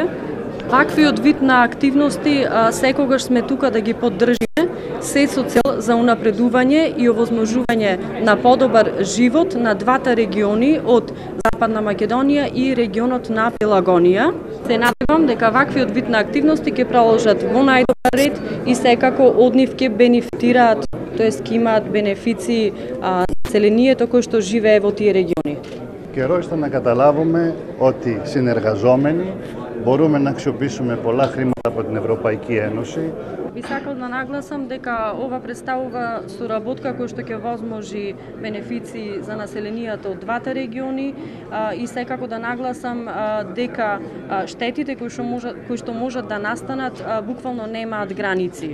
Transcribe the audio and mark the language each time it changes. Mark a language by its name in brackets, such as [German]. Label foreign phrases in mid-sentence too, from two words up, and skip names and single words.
[Macedonian] Ваквиот вид на активности секогаш сме тука да ги поддржиме, се со цел за унапредување и овозможување на подобар живот на двата региони од Западна Македонија и регионот на Пелагонија. Се надевам дека ваквиот вид на активности ќе продолжат во најдобар ред и секако од нив ќе бенефитираат, тоест ќе имаат бенефиции населението кој што живее во тие региони. [Greek] Καιρό είναι να καταλάβουμε ότι συνεργαζόμενοι μπορούμε να αξιοποιήσουμε πολλά χρήματα από την Ευρωπαϊκή Ένωση. [Macedonian] Би сакал да нагласам дека ова представува соработка која што ќе возможи бенефиции за населението од двата региони и секако да нагласам дека штетите кои што можат да настанат буквално немаат граници.